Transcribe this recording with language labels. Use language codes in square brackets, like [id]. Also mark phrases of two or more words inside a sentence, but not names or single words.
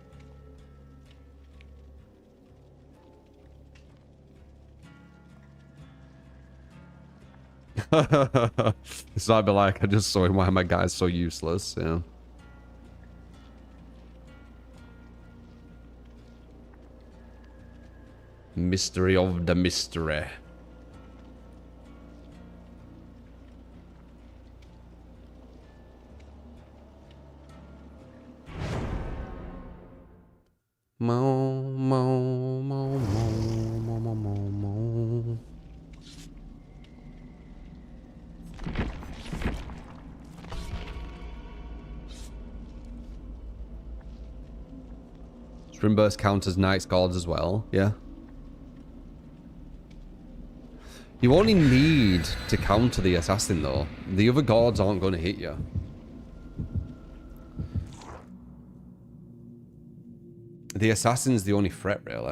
[en] So I'd be like, I just saw him. Why my guy's so useless? Yeah. Mystery of the mystery. Mo, mo, mo, mo, mo, mo, mo, mo. Strimburst counters Knight's Guards as well, yeah. You only need to counter the assassin though. The other guards aren't going to hit you. The assassin's the only threat, really.